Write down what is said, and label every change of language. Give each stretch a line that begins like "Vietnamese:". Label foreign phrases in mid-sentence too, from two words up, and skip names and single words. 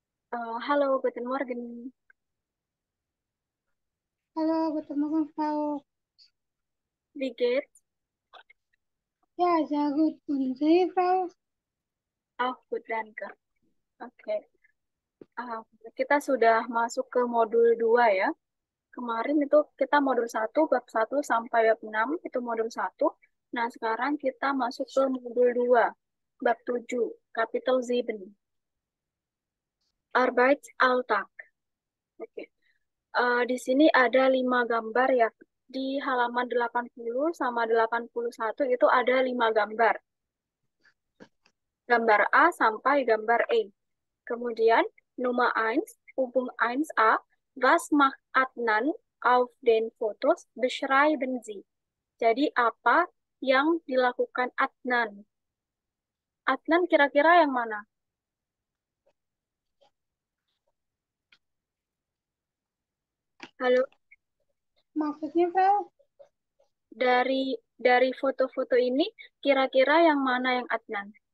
German: Halo, guten Morgen. Hallo, guten Morgen, Frau. Wie geht's? Ja, sehr gut. Und Sie, Frau? Auch gut, danke.
Indonesian: Oke. Ah, kita sudah masuk ke modul 2 ya. Kemarin itu kita modul 1, bab 1 sampai bab 6 itu modul 1. Nah, sekarang kita masuk ke modul 2, bab 7,
German: Kapitel 7, Arbeitsalltag.
Indonesian: Oke. Di sini ada 5 gambar ya. Di halaman 80 sama 81 itu ada 5 gambar. Gambar A sampai gambar E.
German: Kemudian Nummer 1, Übung 1a, was macht Adnan auf den Fotos? Beschreiben Sie.
Indonesian: Jadi apa yang dilakukan Adnan? Adnan kira-kira yang mana? Halo, Maksudnya, Frau? dari dari foto-foto ini kira-kira yang mana yang Adnan?